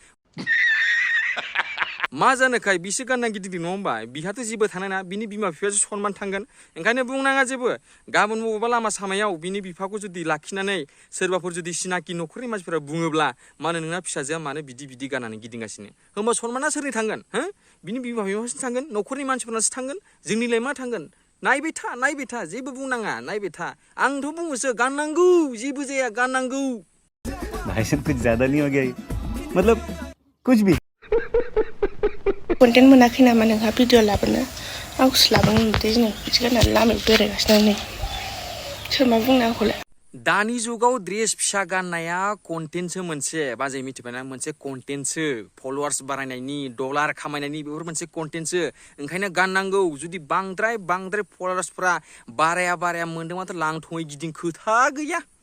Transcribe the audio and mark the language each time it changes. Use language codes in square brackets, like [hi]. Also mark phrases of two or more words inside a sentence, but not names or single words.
[brx] मा जानोखाय बिसो गानना गिदिंदों नङा होमबा बिहाथ' जेबो थानाय ना बिनि बिमा बिफायासो सनमान थांगोन ओंखायनो बुंनाङा जेबो गाबोन बबेबा लामा सामायाव बिनि बिफाखौ जुदि लाखिनानै सोरबाफोर जुदि सिनाखि न'खरनि मानसिफोरा बुङोब्ला मानो नोंना फिसाजोआ मानो बिदि गाननानै गिदिंगासिनो होमबा सनमाना सोरनि थांगोन हो बिनि बिमा बिफासो थांगोन न'खरनि मानसिफोरनासो थांगोन जोंनिलाय मा थांगोन नायबाय था जेबो बुंनाङा नायबाय था आंथ' बुङोसो गाननांगौ जेबो जाया गाननांगौ [hi] भाई साहब कुछ ज्यादा नहीं हो गया मतलब कुछ भी [brx] कन्टेन्ट मोनाखै नामा नोंहा भिडिअ लाबोनो आंखौसो लाबोनो नुदों जोङो बिदि गाननानै लामायाव बेरायगासिनो नै सोर मा बुंनो आंखौलाय दानि जुगाव ड्रेस फिसा गाननाया कन्टेन्टसो मोनसे बाजै मिथिबायना मोनसे कन्टेन्टसो फलोवार्स बारायनायनि डलार खामायनायनि बेफोर मोनसे कन्टेन्टसो ओंखायनो गाननांगौ जुदि बांद्राय फलोवार्सफ्रा बाराया मोनदोंबाथ' लांथङै गिदिं खोथा गैया